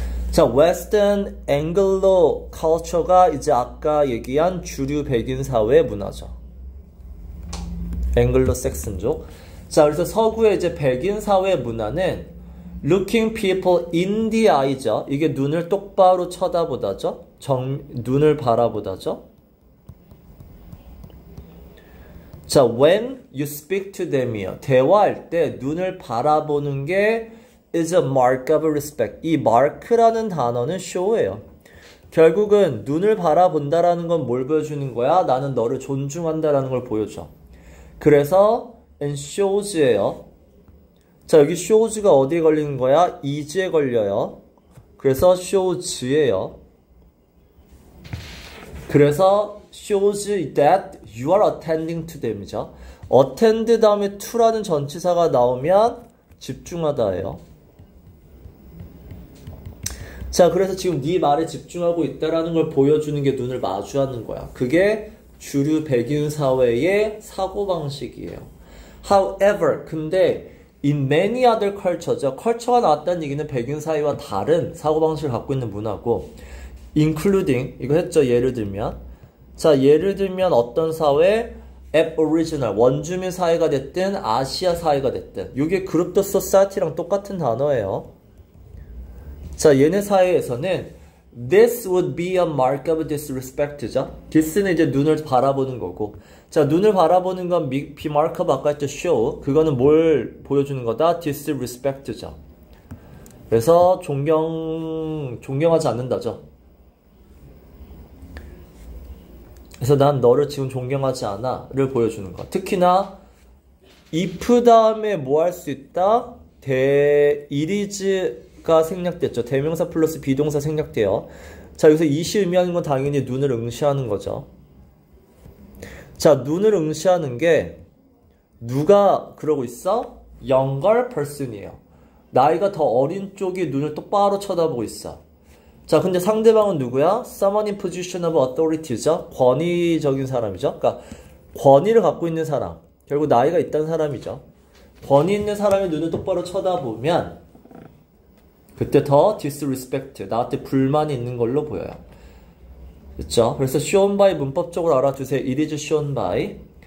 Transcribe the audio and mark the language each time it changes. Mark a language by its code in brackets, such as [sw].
[ko] 자, Western Anglo Culture가 이제 아까 얘기한 주류 백인 사회의 문화죠. 앵글로색슨족. 자, 그래서 서구의 이제 백인 사회 문화는 [en] looking people in the eye [ko] 죠. 이게 눈을 똑바로 쳐다보다죠. 눈을 바라보다죠. [en] 자, when you speak to them이요. [ko] 대화할 때 눈을 바라보는 게 [en] is a mark of respect. [ko] 이 mark라는 단어는 show예요. 결국은 눈을 바라본다라는 건 뭘 보여주는 거야? 나는 너를 존중한다라는 걸 보여줘. 그래서 [en] and shows [ko] 예요. 자, 여기 shows가 어디에 걸리는 거야? is에 걸려요. 그래서 shows예요. [en] 그래서 shows that you are attending to them이죠. [ko] attend 다음에 to라는 전치사가 나오면 집중하다예요. 자, 그래서 지금 네 말에 집중하고 있다라는 걸 보여주는 게 눈을 마주하는 거야. 그게 주류 백인 사회의 사고방식이에요. [en] However, 근데 in many other culture죠. [ko] 컬처가 나왔다는 얘기는 백인 사회와 다른 사고방식을 갖고 있는 문화고 including, 이거 했죠. 예를 들면. 자, 예를 들면 어떤 사회? aboriginal, 원주민 사회가 됐든 아시아 사회가 됐든 이게 group the society랑 똑같은 단어예요. [en] 자, [ko] 얘네 사회에서는 [en] this would be a mark of disrespect죠. [ko] this는 이제 눈을 바라보는 거고, 자, 눈을 바라보는 건 be mark of 아까 했죠. [en] show. [ko] 그거는 뭘 보여주는 거다? [en] disrespect죠. [ko] 그래서 존경하지 않는다죠. 그래서 난 너를 지금 존경하지 않아를 보여주는 거. 특히나 if 다음에 뭐 할 수 있다? itis가 생략됐죠. 대명사 플러스 비동사 생략돼요. 자, 여기서 it이 의미하는 건 당연히 눈을 응시하는 거죠. 자, 눈을 응시하는 게 누가 그러고 있어? [en] younger person이에요. [ko] 나이가 더 어린 쪽이 눈을 똑바로 쳐다보고 있어. 자, 근데 상대방은 누구야? [en] Someone in position of authority죠. [ko] 권위적인 사람이죠. 그러니까 권위를 갖고 있는 사람. 결국 나이가 있다는 사람이죠. 권위 있는 사람의 눈을 똑바로 쳐다보면 그때 더 disrespect, 나한테 불만이 있는 걸로 보여요. 그렇죠? [en] 그래서 shown by [ko] 문법적으로 알아두세요. [en] It is shown by.